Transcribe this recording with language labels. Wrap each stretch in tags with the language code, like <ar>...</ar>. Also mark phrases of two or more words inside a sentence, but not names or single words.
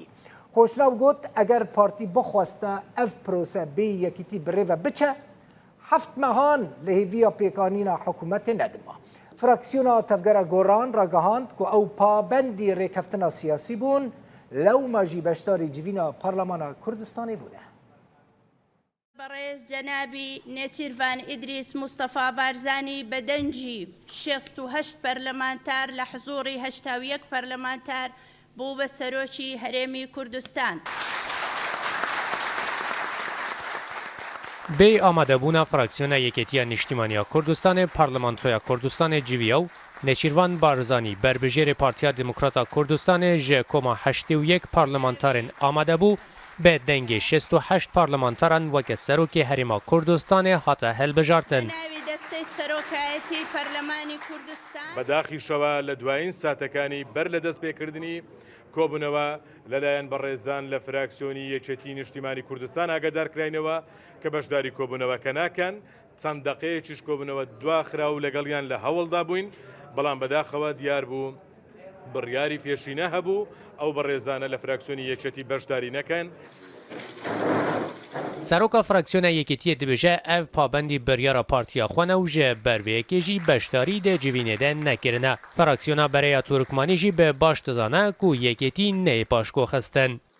<ku>Xoşnaw got eger partî bixweste ev prose bê yekîtî birêve biçe, heft mehan li hêviya pêkanîna hikûmetê nedima. Fraksiyona tevgera goran ragihand ku ew pabendî rêkeftina siyasî bûn, lewma jî beşdarî civîna Parlemana Kurdistanê bûne.</ku> <ckb>بەڕێز جەنابی نێچیروان ئیدریس موستەفا بارزانی بە دەنجی 68 پەرلەمانتار لە حزوڕی 81 پەرلەمانتار بوو بە سەرۆکی هەرێمی کوردستان.</ckb> <ku>بێ ئامادەبوونا فراکسیۆنا یەکێتیە نیشتیمانیا کوردستانê پارلەمانتۆیا کوردستانê جیویە و نێچیروان بارزانی بربژێرê Partiya Demokrata Kurdistanê ji koma 81 parlamentarên amade bû به دنگ 68 پارلمانتران وک سروکی هریما کردستان هاته هلبجارتن.</ku> <ckb>بداخی شوا لدواین ساتکانی بر لدست بکردنی کوبنوا للاین برزان لفراکسیونی یکتی نیشتیمانی کردستان آگادار کراینوا که باشداری کوبنوا کناکن چند دقیقه چیش کوبنوا دوا خراو لگلیان لحول دابوین بلان بداخوا دیار بو بڕیاری پێشینە هەبوو ئەو بەڕێزانە لە فراکسیۆنی یەکێتی بەشداری نەکەن.</ckb> <ku>سەرۆکا فراکسیۆنا یەکێتیە دەبێژە ئەv پابەندی بڕیارە پارتیا خوانە و ژە بەروەیەکێژی بەشداری دە جیڤینێدە نەکردنە. فراکسیۆنا بەرەیا تورکمانیژی بە باش دەزانە کو یەکێتی نەی پاشکۆ خستن.</ku>